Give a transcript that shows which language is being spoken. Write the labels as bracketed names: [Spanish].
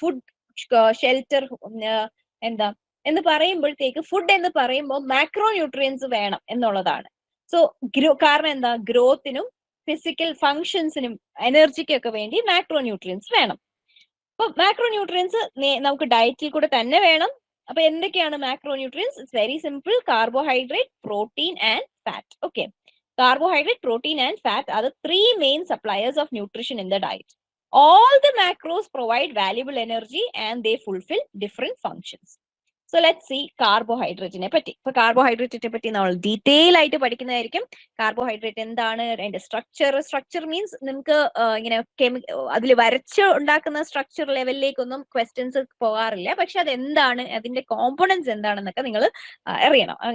[Malayalam] Food, shelter, എന്താ എന്ന് പറയുമ്പോഴത്തേക്ക് ഫുഡ് എന്ന് പറയുമ്പോൾ മാക്രോ ന്യൂട്രിയൻസ് വേണം എന്നുള്ളതാണ്. സോ കാരണം എന്താ? ഗ്രോത്തിനും ഫിസിക്കൽ ഫങ്ഷൻസിനും എനർജിക്കൊക്കെ വേണ്ടി മാക്രോ ന്യൂട്രിയൻസ് വേണം. അപ്പൊ മാക്രോ ന്യൂട്രിയൻസ് നമുക്ക് ഡയറ്റിൽ കൂടെ തന്നെ വേണം. അപ്പൊ എന്തൊക്കെയാണ് macro nutrients? [English] It's very simple. Carbohydrate, protein and fat. Okay, carbohydrate, protein and fat are the three main suppliers of nutrition in the diet. All the macros provide valuable energy and they fulfill different functions. So let's see carbohydrate [Malayalam] നെ പറ്റി. ഇപ്പൊ കാർബോഹൈഡ്രേറ്റിനെ പറ്റി നമ്മൾ detail ആയിട്ട് പഠിക്കുന്നതായിരിക്കും. Carbohydrate എന്താണ്, അതിന്റെ structure means നമുക്ക് ഇങ്ങനെ അതിൽ വരച്ച് ഉണ്ടാക്കുന്ന സ്ട്രക്ചർ ലെവലിലേക്കൊന്നും ക്വസ്റ്റ്യൻസ് പോകാറില്ല. പക്ഷെ അത് എന്താണ്, അതിന്റെ കോമ്പോണൻസ് എന്താണെന്നൊക്കെ നിങ്ങൾ അറിയണം.